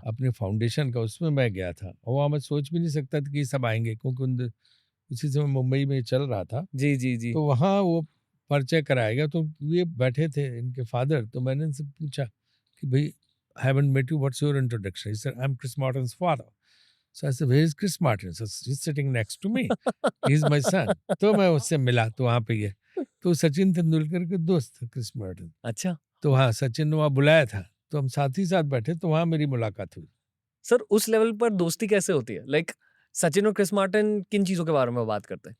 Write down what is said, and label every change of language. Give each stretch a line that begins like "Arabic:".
Hindi: अपने फाउंडेशन का, उसमें मैं गया था, और वहाँ मैं सोच भी नहीं सकता था कि ये सब आएंगे, क्योंकि उसी समय मुंबई में चल रहा था। जी जी जी। तो वहाँ वो परिचय कराएगा, तो ये बैठे थे इनके फादर, तो मैंने इनसे पूछा कि भाई,
English: I haven't met you, what's your introduction? He said, I'm Chris Martin's father. So I said, where is Chris Martin? So he's sitting next to me. He's my son.
Hindi: तो मैं उससे मिला, तो वहाँ पे ये, तो सचिन तेंदुलकर के दोस्त थे क्रिस मार्टिन। अच्छा तो हाँ, सचिन ने वहाँ बुलाया था, तो हम साथ ही साथ बैठे, तो वहाँ मेरी मुलाकात हुई। सर, उस लेवल पर दोस्ती कैसे होती है? लाइक सचिन और क्रिस मार्टिन किन चीजों के बारे में बात करते हैं?